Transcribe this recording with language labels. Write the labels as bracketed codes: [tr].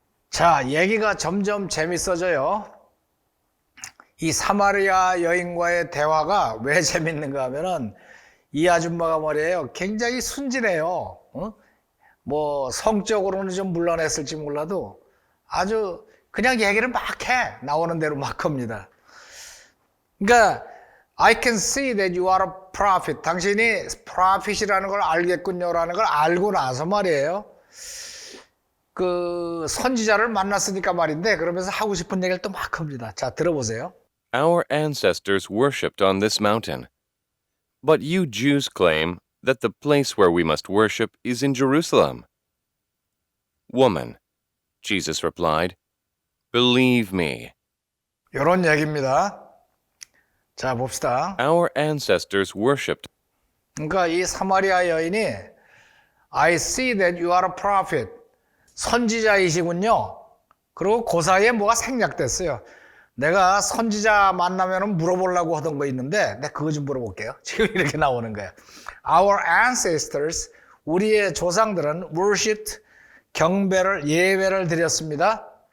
[ko] 자, 얘기가 점점 재밌어져요. 이 사마리아 여인과의 대화가 왜 재밌는가 하면은 이 아줌마가 말이에요. 굉장히 순진해요. 뭐 성적으로는 좀 물러냈을지 몰라도 아주 그냥 얘기를 막 해. 나오는 대로 막 합니다. 그러니까 [en] I can see that you are a prophet. [ko] 당신이 prophet이라는 걸 알겠군요라는 걸 알고 나서 말이에요. 그 선지자를 만났으니까 말인데 그러면서 하고 싶은 얘기를 또 막 합니다. 자, 들어보세요. [en] Our ancestors worshipped on this mountain. But you Jews claim that the place where we must worship is in Jerusalem. Woman, Jesus replied, believe me. [ko] 이런 얘기입니다. 자, 봅시다. [en] Our ancestors worshipped. [ko] 그러니까 이 사마리아 여인이 [en] I see that you are a prophet. [ko] 선지자이시군요. 그리고 그 사이에 뭐가 생략됐어요. 내가 선지자 만나면 물어보려고 하던 거 있는데 내가 그거 좀 물어볼게요. 지금 이렇게 나오는 거예요. [en] Our ancestors, [ko] 우리의 조상들은 [en] worshipped, [ko] 경배를, 예배를 드렸습니다.